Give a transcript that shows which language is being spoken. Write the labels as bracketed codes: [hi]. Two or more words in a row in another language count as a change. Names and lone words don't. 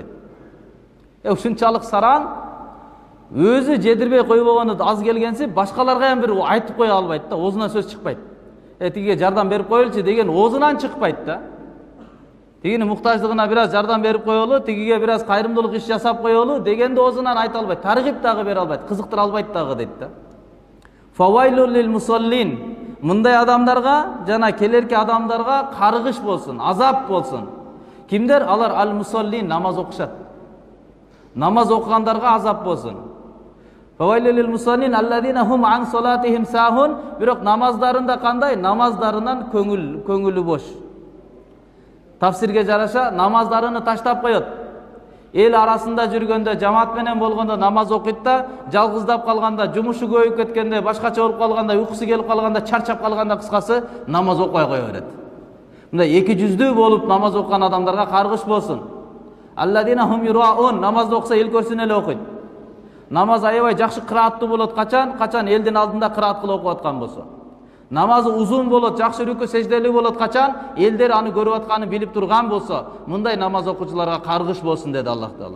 [ky] Ушунчалык сараң, өзү жедирбей койбогону аз келгенси, башкаларга ham бир айтып кое албайт да, оозунан сөз чыкпайт. Тигиге жардам берип коелучу деген оозунан чыкпайт да. Тигини муктаждыгына бир аз жардам берип коелу, тигиге бир аз кайрымдуулук иш жасап коелу дегенди оозунан айта албайт, таргип дагы бере албайт, кызыктыра албайт дагы дейт да. [ar] فويل للمصلين. [ky] Мындай адамдарга жана келерки адамдарга каргыш болсун, азап болсун. Кимдер? Алар ал мусаллин, намаз окушат. Намаз окугандарга азап болсун. [ar] فويل للمصلين الذين هم عن صلاتهم ساهون. [ky] Бирок намаздарында кандай? Намаздарынан көңүлү бош. Тафсирге жараша намаздарыны таштап коет. Эл арасында жүргөндө, жамаат менен болгондо намаз окуйт да, жалгыздап калганда, жумушу көбөйүп кеткенде, башкача болуп калганда, уйкусу келип калганда, чарчап калганда, кыскасы намаз окуй кое берет. Мындай эки жүздүү болуп намаз окуган адамдарга каргыш болсун. [ar] الذين هم يراءون, [ky] намазды окуса эл көрсүн эле окуйт. Намаз аябай жакшы кырааттуу болот качан элдин алдында кыраат кылып окуп аткан болсо. Намазы узун болот, жакшы рүкү сежделүү болот качан элдер аны көрүп атканы билип турган болсо, мындай намаз окуучуларга каргыш болсун деди Аллах Таала.